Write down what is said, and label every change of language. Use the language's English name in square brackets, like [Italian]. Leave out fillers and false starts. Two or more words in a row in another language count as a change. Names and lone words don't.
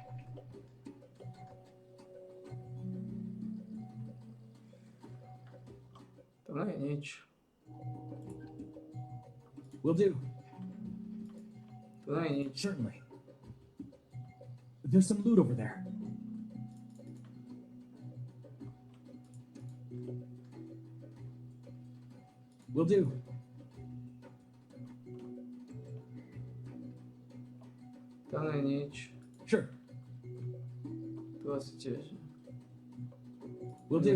[Slovak] To nie je nič. [English] Will do. [Slovak] To nie je nič. [English] Certainly. There's some loot over there. Will do. [Slovak] To nie je nič. [English] Sure. [Slovak] Tu asi tiež. [English] Will do.